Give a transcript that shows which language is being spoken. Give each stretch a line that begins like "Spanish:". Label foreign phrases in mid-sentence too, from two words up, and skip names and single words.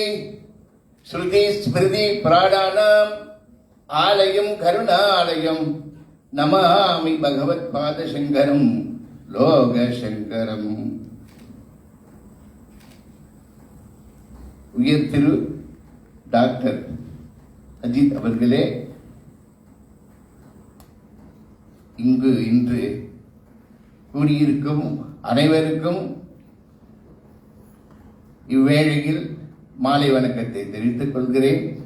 Sanskrit: श्रुति स्मृति प्राणानाम आलयम करुणालयम नमामि भगवत्पाद शंकरम लोक शंकरम।
Tamil: உயர் திரு டாக்டர் அஜித் அவர்களே, இங்கு இன்று கூடியிருக்கும் அனைவருக்கும் இவ்வேளையில் மாலை வணக்கத்தை தெரிவித்துக் கொள்கிறேன்.